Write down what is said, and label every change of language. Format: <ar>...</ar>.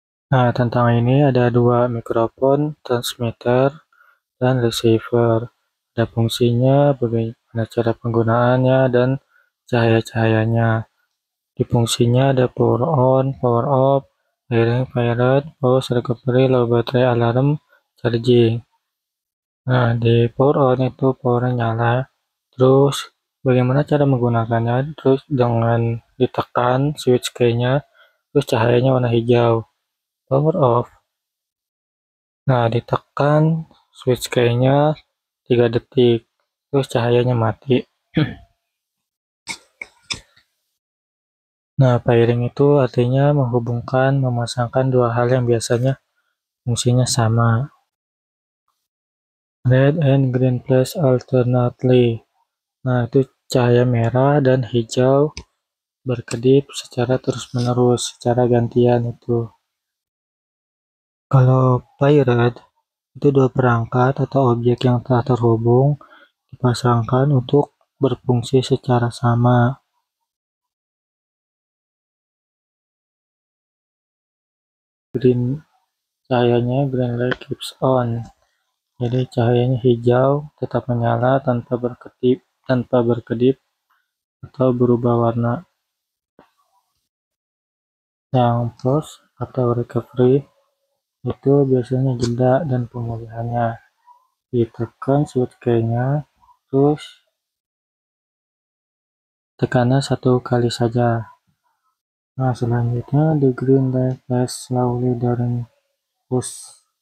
<id>Nah, tentang ini ada dua mikrofon, transmitter, dan receiver. Ada fungsinya, bagaimana cara penggunaannya, dan cahaya-cahayanya. Di fungsinya ada power on, power off, firing, fired, pause, recovery, low battery, alarm, charging. Nah, di power on itu powernya nyala. Terus, bagaimana cara menggunakannya? Terus dengan ditekan switch key-nya, terus cahayanya warna hijau. Power off. Nah, ditekan switch key-nya 3 detik, terus cahayanya mati. Nah, pairing itu artinya menghubungkan, memasangkan dua hal yang biasanya fungsinya sama.</id> <en>Red and green flash alternately.</en> <id>Nah, itu cahaya merah dan hijau berkedip secara terus-menerus, secara gantian itu. Kalau paired, itu dua perangkat atau objek yang telah terhubung dipasangkan untuk berfungsi secara sama.</id> <en>Green</en> <id>cahayanya</id> <en>green light keeps on.</en> <id>Jadi cahayanya hijau tetap menyala tanpa berkedip atau berubah warna. Yang pause atau recovery itu biasanya jeda dan pemulihannya. Ditekan switch key-nya, terus tekannya satu kali saja. Nah, selanjutnya</id> <en>the green light flash slowly during push.</en>